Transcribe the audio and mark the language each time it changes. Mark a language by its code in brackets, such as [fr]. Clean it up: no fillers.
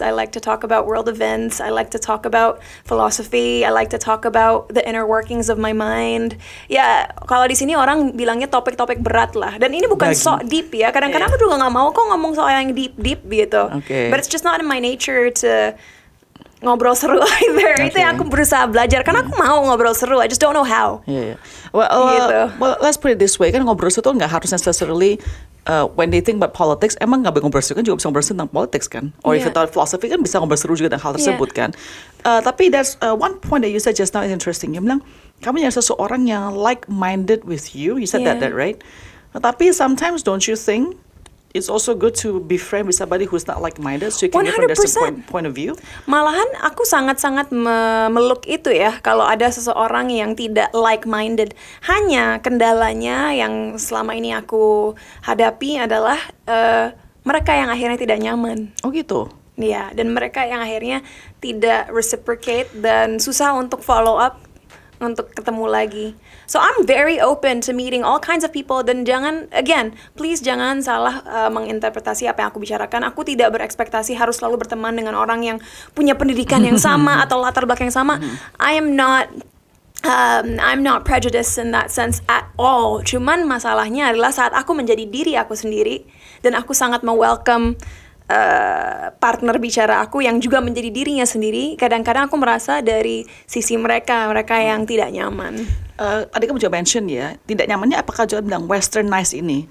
[en] I like to talk about world events. I like to talk about philosophy. I like to talk about the inner workings of my mind. [id] Ya, kalau di sini orang bilangnya topik-topik berat lah. Dan ini bukan sok deep ya. Kadang-kadang aku juga nggak mau kok ngomong soal yang deep gitu. [en] Okay. But it's just not in my nature to [id] ngobrol seru [en] either. Okay. [id] Itu yang aku berusaha belajar. Karena aku mau ngobrol seru. [en] I just don't know how. Yeah. Well, let's put it this way. [id] Kan ngobrol seru tuh nggak harus necessarily [en] when they think about politics, [id] emang nggak ngobrol seru kan juga bisa ngobrol seru tentang politics kan? [en] Or if you thought philosophy [id] kan bisa ngobrol seru juga tentang hal tersebut kan? Tapi [en] there's one point that you said just now is interesting. You [id] bilang kamu nyari seseorang yang [en] like-minded with you. You said that right? [id] Tapi [en] sometimes don't you think it's also good to be friend with somebody who's not like-minded so you can get from their 100%. point of view? [id] Malahan aku sangat-sangat memeluk itu ya kalau ada seseorang yang tidak like-minded. Hanya kendalanya yang selama ini aku hadapi adalah mereka yang akhirnya tidak nyaman. Oh gitu? Iya, dan mereka yang akhirnya tidak reciprocate dan susah untuk follow up untuk ketemu lagi. [en] So I'm very open to meeting all kinds of people dan please [id] jangan salah menginterpretasi apa yang aku bicarakan. Aku tidak berekspektasi harus selalu berteman dengan orang yang punya pendidikan yang sama atau latar belakang yang sama. [en] I'm not prejudiced in that sense at all. [id] Cuman masalahnya adalah saat aku menjadi diri aku sendiri dan aku sangat welcome partner bicara aku yang juga menjadi dirinya sendiri. Kadang-kadang aku merasa dari sisi mereka yang tidak nyaman. Tadi kamu juga mention ya, tidak nyamannya apakah juga bilang westernized ini?